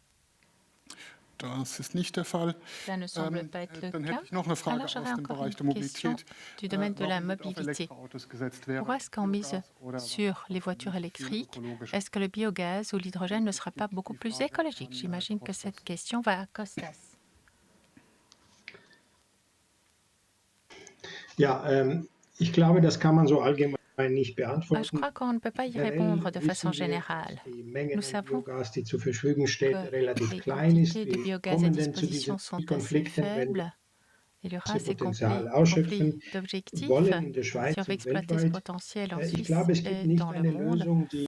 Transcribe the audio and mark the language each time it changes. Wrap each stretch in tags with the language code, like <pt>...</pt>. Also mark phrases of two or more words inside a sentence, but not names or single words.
<fr>Ça ne semble pas être le cas. Alors j'aurais encore une question du domaine de la mobilité. Pourquoi est-ce qu'on mise sur les voitures électriques? Est-ce que le biogaz ou l'hydrogène ne sera pas beaucoup plus écologique? J'imagine que cette question va à Costas.</fr> <de>Ja, ich glaube, das kann man so allgemein nicht</de> <fr>Je</fr> <de>beantworten.</de> <fr>crois qu'on ne peut pas y répondre de façon générale. Nous savons que</fr> <de>die zur Verfügung steht,</de> <fr>les</fr> <de>relativ klein ist.</de> <fr>quantités de</fr> <de>Wir</de> <fr>biogaz à</fr> <de>kommen denn zu</de> <fr>disposition</fr> <de>diesen</de> <fr>sont assez</fr> <de>Konflikten, wenn</de> <fr>faibles. Il y aura</fr> <de>wir</de> <fr>ces</fr> <de>Potenzial</de> <fr>conflits</fr> <de>ausschöpfen</de> <fr>d'objectifs</fr> <de>wollen in der</de> <fr>si</fr> <de>Schweiz</de> <fr>on veut</fr> <de>und</de> <fr>exploiter ce</fr> <de>weltweit.</de> <fr>potentiel en</fr> <de>Ich</de> <fr>Suisse</fr> <de>glaube, es gibt</de> <fr>et</fr> <de>nicht</de> <fr>dans le</fr> <de>eine</de> <fr>monde.</fr> <de>Lösung, die</de>